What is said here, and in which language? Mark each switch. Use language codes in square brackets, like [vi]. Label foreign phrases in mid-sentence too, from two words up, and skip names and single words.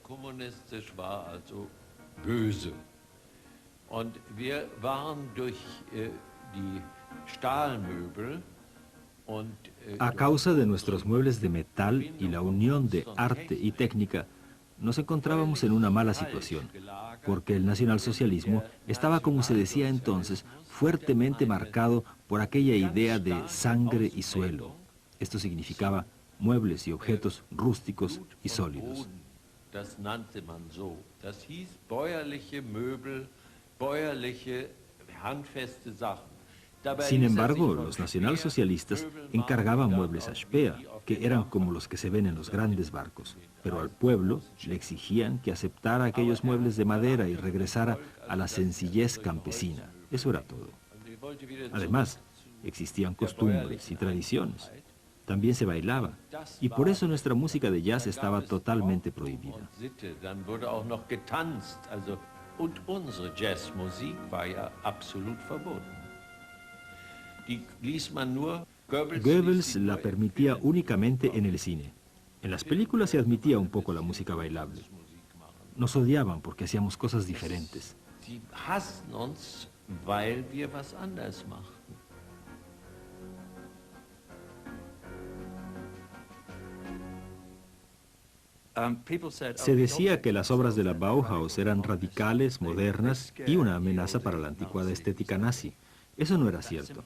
[es] A causa de nuestros muebles de metal y la unión de arte y técnica, nos encontrábamos en una mala situación, porque el nacionalsocialismo estaba, como se decía entonces, fuertemente marcado por aquella idea de sangre y suelo. Esto significaba muebles y objetos rústicos y sólidos. [de] Das nannte man so. Das hieß bäuerliche Möbel, bäuerliche, handfeste Sachen. [es] Sin embargo, los nacionalsocialistas encargaban muebles a Speer, que eran como los que se ven en los grandes barcos, pero al pueblo le exigían que aceptara aquellos muebles de madera y regresara a la sencillez campesina. Eso era todo. Además, existían costumbres y tradiciones. También se bailaba, y por eso nuestra música de jazz estaba totalmente prohibida. [de] Und unsere Jazzmusik war ja absolut verboten. [es] Goebbels la permitía únicamente en el cine. En las películas se admitía un poco la música bailable. Nos odiaban porque hacíamos cosas diferentes. [de] Sie hassen uns, weil wir was anders machten. [es] Se decía que las obras de la Bauhaus eran radicales, modernas y una amenaza para la anticuada estética nazi. Eso no era cierto.